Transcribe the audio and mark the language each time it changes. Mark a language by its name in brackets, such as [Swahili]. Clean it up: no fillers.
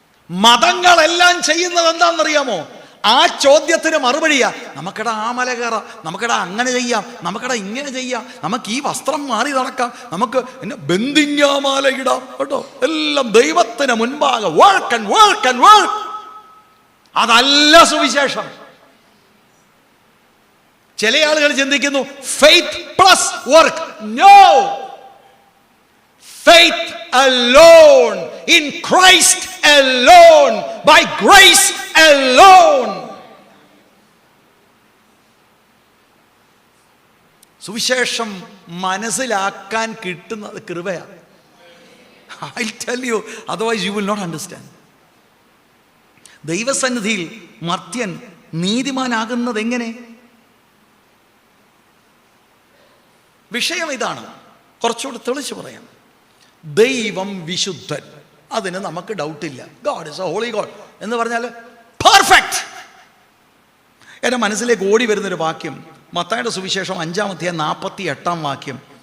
[Malayalam] മതങ്ങളെല്ലാം ചെയ്യുന്നത് എന്താണെന്നറിയാമോ? ആ ചോദ്യത്തിന് മറുപടിയാ, നമുക്കിടെ ആ മല കയറാം, നമുക്കിടെ അങ്ങനെ ചെയ്യാം, നമുക്കിടെ ഇങ്ങനെ ചെയ്യാം, നമുക്ക് ഈ വസ്ത്രം മാറി നടക്കാം, നമുക്ക് എന്നെ ബന്ധിങ്ങാമാല ഇടാം കേട്ടോ, എല്ലാം ദൈവത്തിന് മുൻപാകെ [English] Work and work and work. [Malayalam] അതല്ല സുവിശേഷം. ചില ആളുകൾ ചിന്തിക്കുന്നു [English] Faith plus work. [Malayalam] No, [English] faith alone, in Christ alone, by grace alone. [Malayalam] സുവിശേഷം മനസ്സിലാക്കാൻ കിട്ടുന്നത് കൃപയാണ്. [English] I'll tell you, otherwise you will not understand. [Malayalam] ദൈവസന്നിധിയിൽ മർത്യൻ നീതിമാനാകുന്നത് എങ്ങനെ? വിഷയം ഇതാണ്. കുറച്ചുകൂടി തെളിച്ച് പറയാം. ദൈവം വിശുദ്ധൻ, അതിന് നമുക്ക് ഡൗട്ടില്ല. [English] god is a holy god [Malayalam] എന്ന് പറഞ്ഞാൽ പെർഫെക്റ്റ്. എൻ്റെ മനസ്സിലേക്ക് ഓടി വരുന്നൊരു വാക്യം, മത്തായിയുടെ സുവിശേഷം 5-ാം അധ്യായം 48-ാം വാക്യം.